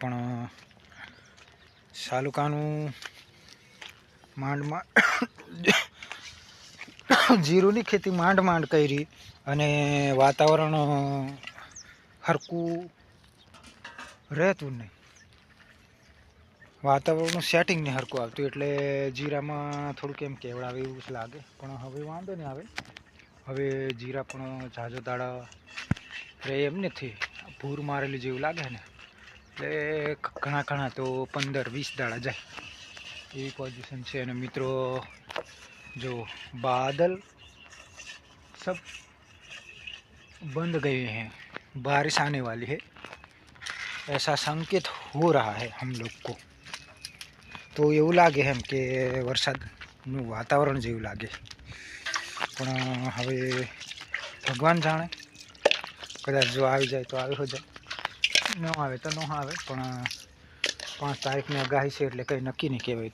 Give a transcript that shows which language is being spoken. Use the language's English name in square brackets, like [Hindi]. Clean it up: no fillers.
[Gujarati] પણ સાલુકાનું માંડમાં જીરુની ખેતી માંડ કરી અને વાતાવરણ હરકું રહેતું નહીં, વાતાવરણનું સેટિંગ નહીં હરકું આવતું, એટલે જીરામાં થોડુંક એમ કેવડાવે એવું લાગે। પણ હવે વાંધો નહીં આવે, હવે જીરા પણ ઝાઝો દાડા રહે એમ નથી, ભૂર મારેલી જેવું લાગે ને, એટલે ઘણા તો 15-20 દાડા જાય એવી પોઝિશન છે। અને મિત્રો [Hindi] जो बादल सब बंद गए हैं, बारिश आने वाली है ऐसा संकेत हो रहा है हम लोग को। [Gujarati] तो એવું લાગે એમ કે વરસાદનું વાતાવરણ જેવું લાગે, પણ હવે ભગવાન જાણે, કદાચ જો આવી જાય તો આવી જાય, ન આવે તો ન આવે। પણ 5 તારીખની આગાહી છે એટલે કંઈ નક્કી નહીં કહેવાય।